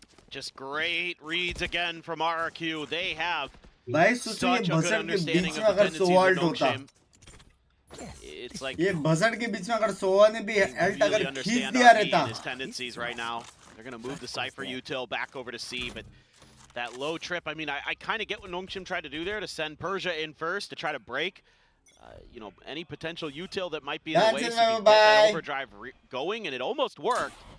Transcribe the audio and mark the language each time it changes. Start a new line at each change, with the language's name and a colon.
English: Just great reads again from RRQ. They have such a good understanding of the tendencies of Nongshim. It's like
Hindi: ये budget के बीच में अगर सोवा ने भी Alt अगर खींच दिया रहता
English: his tendencies right now. They're going to move the Cypher util back over to C, but that low trip, I mean, I kind of get what Nongshim tried to do there, to send Persia in first to try to break you know, any potential util that might be in the way, so you can get that overdrive going, and it almost worked.